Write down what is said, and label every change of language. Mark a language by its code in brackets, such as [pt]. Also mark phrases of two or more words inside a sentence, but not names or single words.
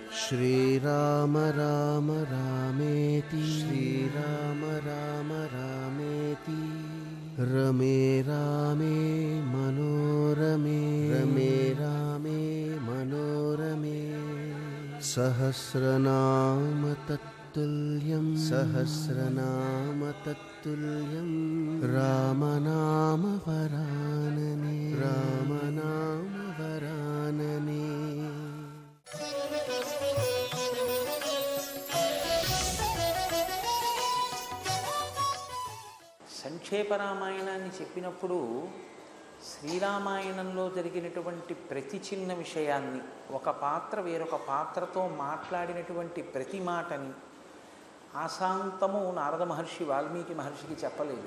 [sa] श्रीराम राम रामेति श्रीराम राम रामेति रमे रामे मनोरमे रमे रामे मनोरमे सहस्रनाम तत्तुल्यं सहस्रनाम तत्तुल्यं रामनाम वरानने रामनाम वरानने। [te] సంక్షేప రామాయణాన్ని చెప్పినప్పుడు శ్రీరామాయణంలో జరిగినటువంటి ప్రతి చిన్న విషయాన్ని, ఒక పాత్ర వేరొక పాత్రతో మాట్లాడినటువంటి ప్రతి మాటని ఆశాంతము నారద మహర్షి వాల్మీకి మహర్షికి చెప్పలేదు.